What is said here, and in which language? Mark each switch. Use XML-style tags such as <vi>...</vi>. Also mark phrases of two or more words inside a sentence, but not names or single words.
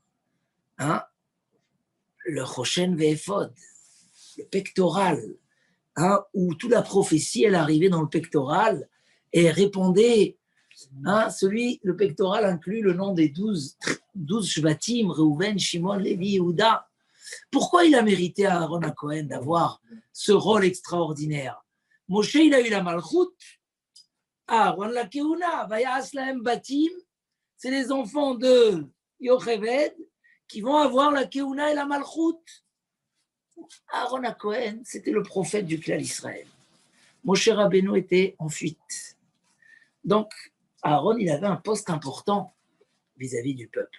<fr>le</fr> <he>חושן ואפוד,</he> <fr>le pectoral, où toute la prophétie, elle arrivait dans le pectoral et répondait, le pectoral inclut le nom des 12 Shvatim, Reuven, Shimon, Lévi, Yehuda. Pourquoi il a mérité à Aaron HaKohen d'avoir ce rôle extraordinaire? Moshe, il a eu la malchoute, Aaron la keuna,</fr> <he>ויעש להם בתים,</he> <fr>c'est les enfants de Yocheved qui vont avoir la keuna et la malchoute. Aaron HaKohen, c'était le prophète du clan d'Israël. Moshe Rabbeinu était en fuite. Donc, Aaron, il avait un poste important vis-à-vis du peuple.</fr>